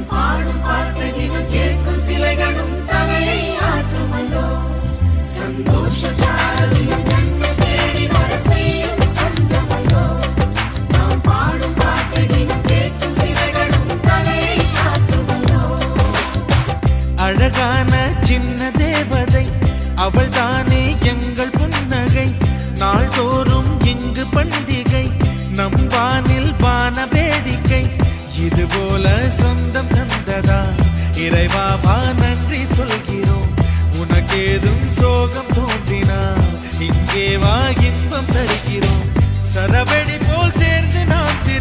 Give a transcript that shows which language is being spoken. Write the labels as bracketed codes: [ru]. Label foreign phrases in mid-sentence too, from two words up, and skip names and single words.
[ml] പാടും പാട്ടതിനും കേൾക്കും സിലകളും തലയെ ആട്ടുമല്ലോ സന്തോഷചാരദിനം ജന്മ തേടി വരസെയ്യും സ്വന്തമല്ലോ നാം പാടും പാട്ടതിനും കേൾക്കും സിലകളും തലയെ ആട്ടുമല്ലോ [ta] அழகான சின்ன தேவதை அவள் தானே எங்கள் புன்னகை நாள்தோறும் இங்கு பண்டிகை நம் வானில் வான வேடிக்கை இதுபோல சொந்தம் தந்ததா இறைவா வா நன்றி சொல்கிறோம் உனக்கேதும் சோகம் தோன்றினா இங்கே வா இன்பம் தருகிறோம் சரவெடி போல் சேர்ந்து நாம்